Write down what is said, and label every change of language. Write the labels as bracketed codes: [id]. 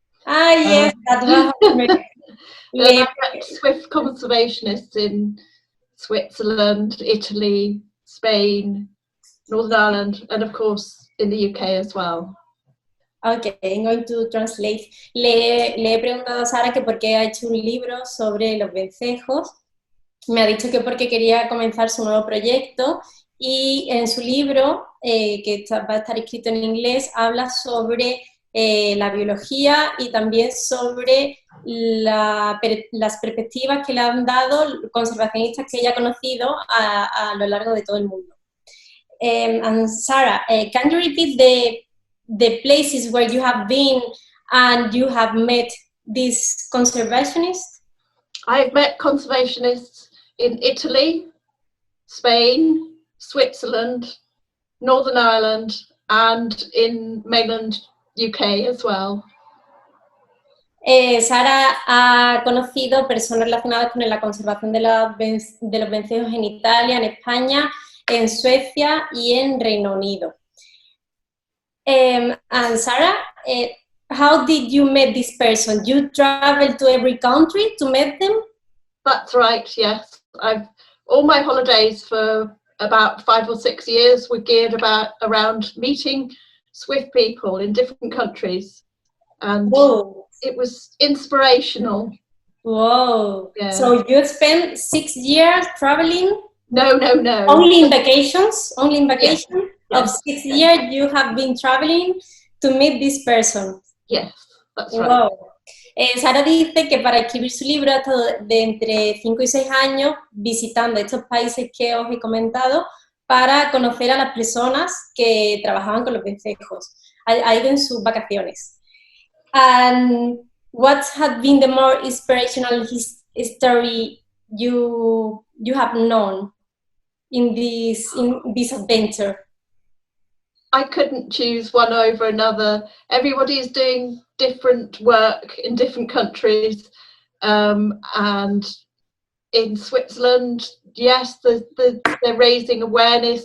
[en] Yes, that was I met Swift conservationists in Switzerland, Italy, Spain, Northern Ireland, and of course in the UK as well. Okay, I'm going to translate. [es] Le he preguntado a Sara que por qué ha hecho un libro sobre los vencejos. Me ha dicho que porque quería comenzar su nuevo proyecto, y en su libro, que va a estar escrito en inglés, habla sobre la biología y también sobre las perspectivas que le han dado conservacionistas que ella ha conocido a lo largo de todo el mundo. [en] And Sara, can you repeat the places where you have been and you have met these conservationists? I've met conservationists in Italy, Spain, Switzerland, Northern Ireland, and in mainland UK as well. [es] Sara ha conocido personas relacionadas con la conservación de los vencejos en Italia, en España, en Suecia y en Reino Unido. [en] And Sara, how did you meet this person? You traveled to every country to meet them? That's right, yes. All my holidays for about 5 or 6 years were geared around meeting Swift people in different countries. And Whoa. It was inspirational. Whoa. Yeah. So you spent 6 years traveling? No. Only in vacations? Only in vacation? Yes. Of 6 years you have been traveling to meet this person? Yes, that's right. Wow. [es] Sara dice que para escribir su libro ha estado de entre 5 y 6 años visitando estos países que os he comentado para conocer a las personas que trabajaban con los vencejos. Ha ido en sus vacaciones. [en] And what has been the more inspirational story you have known in this adventure? I couldn't choose one over another. Everybody is doing different work in different countries, and in Switzerland, yes, they're raising awareness.